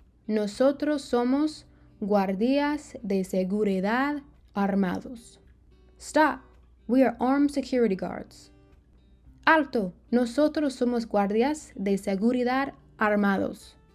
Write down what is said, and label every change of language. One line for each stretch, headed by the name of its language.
Spanish: Nosotros somos guardias de seguridad armados.
English: Stop. We are armed security guards.
Spanish: Alto. Nosotros somos guardias de seguridad armados.